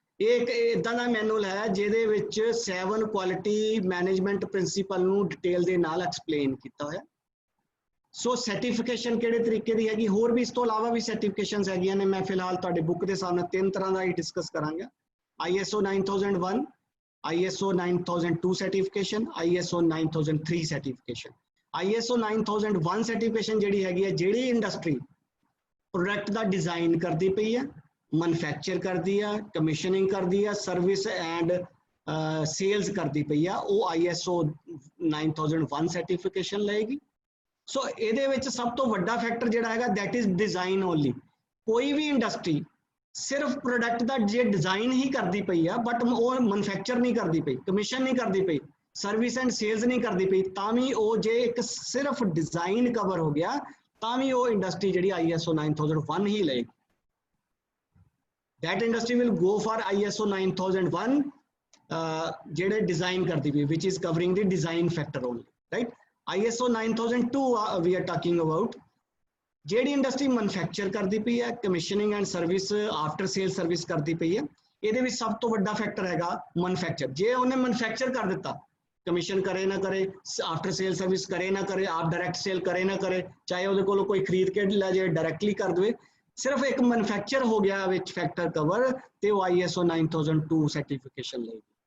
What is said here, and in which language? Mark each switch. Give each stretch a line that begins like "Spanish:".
Punjabi: ਇਹ ਇੱਕ ਇਦਾਂ ਦਾ ਮੈਨੂਅਲ ਹੈ ਜਿਹਦੇ ਵਿੱਚ 7 ਕੁਆਲਿਟੀ ਮੈਨੇਜਮੈਂਟ ਪ੍ਰਿੰਸੀਪਲ ਨੂੰ ਡਿਟੇਲ ਦੇ ਨਾਲ ਐਕਸਪਲੇਨ ਕੀਤਾ ਹੋਇਆ। ਸੋ ਸਰਟੀਫਿਕੇਸ਼ਨ ਕਿਹੜੇ ਤਰੀਕੇ ਦੀ ਹੈਗੀ, ਹੋਰ ਵੀ ਇਸ ਤੋਂ ਇਲਾਵਾ ਵੀ ਸਰਟੀਫਿਕੇਸ਼ਨਸ ਹੈਗੀਆਂ ਨੇ। ਮੈਂ ਫਿਲਹਾਲ ਤੁਹਾਡੇ ਬੁੱਕ ਦੇ ਸਾਹਮਣੇ 3 ਤਰ੍ਹਾਂ ਦਾ ਹੀ ਡਿਸਕਸ ਕਰਾਂਗਾ। ISO 9001, ISO 9002 certification, ISO 9003 certification. ISO 9001 certification ਜਿਹੜੀ ਹੈਗੀ ਹੈ, ਜਿਹੜੀ ਇੰਡਸਟਰੀ ਪ੍ਰੋਡਕਟ ਦਾ ਡਿਜ਼ਾਈਨ ਕਰਦੀ ਪਈ ਹੈ, ਮੈਨੂਫੈਕਚਰ ਕਰਦੀ ਆ, ਕਮਿਸ਼ਨਿੰਗ ਕਰਦੀ ਆ, ਸਰਵਿਸ ਐਂਡ ਸੇਲਸ ਕਰਦੀ ਪਈ ਆ, ਉਹ ISO 9001 ਸਰਟੀਫਿਕੇਸ਼ਨ ਲਏਗੀ। ਸੋ ਇਹਦੇ ਵਿੱਚ ਸਭ ਤੋਂ ਵੱਡਾ ਫੈਕਟਰ ਜਿਹੜਾ ਹੈਗਾ
English: that is design only।
Punjabi: ਕੋਈ ਵੀ ਇੰਡਸਟਰੀ ਸਿਰਫ ਪ੍ਰੋਡਕਟ ਦਾ ਜੇ ਡਿਜ਼ਾਈਨ ਹੀ ਕਰਦੀ ਪਈ ਆ ਬਟ ਉਹ ਮੈਨੂਫੈਕਚਰ ਨਹੀਂ ਕਰਦੀ ਪਈ, ਕਮਿਸ਼ਨ ਨਹੀਂ ਕਰਦੀ ਪਈ, ਸਰਵਿਸ ਐਂਡ ਸੇਲਸ ਨਹੀਂ ਕਰਦੀ ਪਈ, ਤਾਂ ਵੀ ਉਹ ਜੇ ਇੱਕ ਸਿਰਫ ਡਿਜ਼ਾਈਨ ਕਵਰ ਹੋ ਗਿਆ ਤਾਂ ਵੀ ਉਹ ਇੰਡਸਟਰੀ ਜਿਹੜੀ ISO 9001 he ਲਏਗੀ।
English: that industry will go for ISO 9001
Punjabi: ਜਿਹੜੇ ਡਿਜ਼ਾਈਨ ਕਰਦੀ ਪਈ,
English: which is covering the design factor only, right?
Punjabi: ISO 9002
English: we are talking about
Punjabi: ਜਿਹੜੀ ਇੰਡਸਟਰੀ ਮੈਨੂਫੈਕਚਰ ਕਰਦੀ ਪਈ ਹੈ, ਕਮਿਸ਼ਨਿੰਗ and service after sale service ਕਰਦੀ ਪਈ ਹੈ। ਇਹਦੇ ਵਿੱਚ ਸਭ ਤੋਂ ਵੱਡਾ ਫੈਕਟਰ ਹੈਗਾ ਮੈਨੂਫੈਕਚਰ। ਜੇ ਉਹਨੇ ਮੈਨੂਫੈਕਚਰ ਕਰ ਦਿੱਤਾ, ਕਮਿਸ਼ਨ ਕਰੇ ਨਾ ਕਰੇ, ਆਫਟਰ ਸੇਲ ਸਰਵਿਸ ਕਰੇ ਨਾ ਕਰੇ, ਆਪ ਡਾਇਰੈਕਟ ਸੇਲ ਕਰੇ ਨਾ ਕਰੇ, ਚਾਹੇ ਉਹਦੇ ਕੋਲੋਂ ਕੋਈ ਖਰੀਦ ਕੇ ਲੈ ਜਾਏ, ਡਾਇਰੈਕਟਲੀ ਕਰ ਦੇਵੇ, ਸਿਰਫ ਇੱਕ ਮੈਨੂਫੈਕਚਰ ਹੋ ਗਿਆ ਵਿੱਚ ਫੈਕਟਰ ਕਵਰ, ਤੇ ਉਹ ISO 9002 ਸਰਟੀਫਿਕੇਸ਼ਨ ਲਏਗੀ।